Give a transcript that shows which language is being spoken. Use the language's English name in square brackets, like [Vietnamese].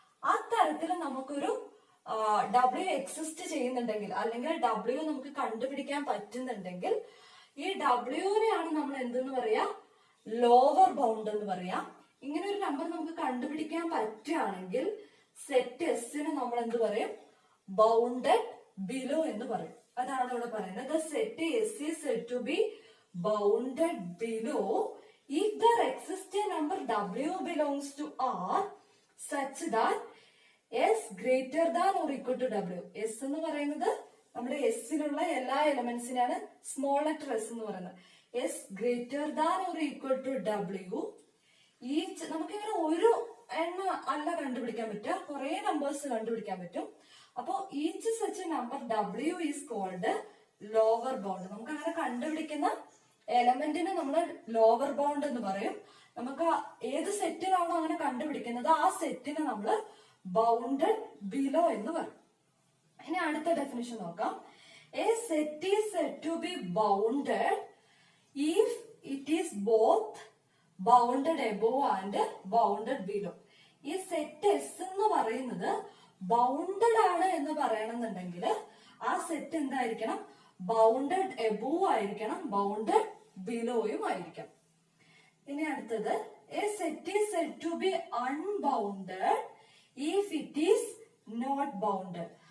[Malayalam] ആ തരത്തിൽ നമുക്കൊരു W എക്സിസ്റ്റ് ചെയ്യുന്നുണ്ടെങ്കിൽ, അല്ലെങ്കിൽ W നമുക്ക് കണ്ടുപിടിക്കാൻ പറ്റുന്നുണ്ടെങ്കിൽ, ഈ Wനെയാണ് നമ്മൾ എന്തെന്ന് പറയാ? ലോവർ ബൗണ്ട് എന്ന് പറയാം. ഇങ്ങനെ ഒരു നമ്പർ നമുക്ക് കണ്ടുപിടിക്കാൻ പറ്റുകയാണെങ്കിൽ സെറ്റ് എസിന് നമ്മൾ എന്ത് പറയും? ബൗണ്ടഡ് ബിലോ എന്ന് പറയും. അതാണ് ഇവിടെ പറയുന്നത്. [English] The set S is said to be bounded below if there exists a number W belongs to R such that S greater than or equal to W. [Malayalam] S എന്ന് പറയുന്നത് നമ്മുടെ എസിലുള്ള എല്ലാ എലമെന്റ്സിനാണ് സ്മോൾ ലെറ്റർ എസ് എന്ന് പറയുന്നത്. [English] S greater than or equal to W [Malayalam] നമുക്കിങ്ങനെ ഒരു എണ്ണ അല്ല കണ്ടുപിടിക്കാൻ പറ്റുക, കുറെ നമ്പേഴ്സ് കണ്ടുപിടിക്കാൻ പറ്റും. [English] അപ്പോ each such number W is called lower bound. [Malayalam] നമുക്ക് അങ്ങനെ കണ്ടുപിടിക്കുന്ന എലമെന്റിന് നമ്മൾ ലോവർ ബൗണ്ട് എന്ന് പറയും. നമുക്ക് ഏത് സെറ്റിലാണോ അങ്ങനെ കണ്ടുപിടിക്കുന്നത് ആ സെറ്റിന് നമ്മൾ ബൗണ്ടഡ് ബിലോ എന്ന് പറയും. ഇനി അടുത്ത ഡെഫിനിഷൻ നോക്കാം. [English] A set is said to be bounded if it is both bounded above and bounded below. [Malayalam] ഈ സെറ്റ് എസ് എന്ന് പറയുന്നത് ബൗണ്ടഡ് ആണ് എന്ന് പറയണമെന്നുണ്ടെങ്കിൽ ആ സെറ്റ് എന്തായിരിക്കണം? ബൗണ്ടഡ് എബോവ് ആയിരിക്കണം, ബൗണ്ടഡ് ബിലോയും ആയിരിക്കണം. ഇനി അടുത്തത്, [English] A set is said to be unbounded if it is not bounded.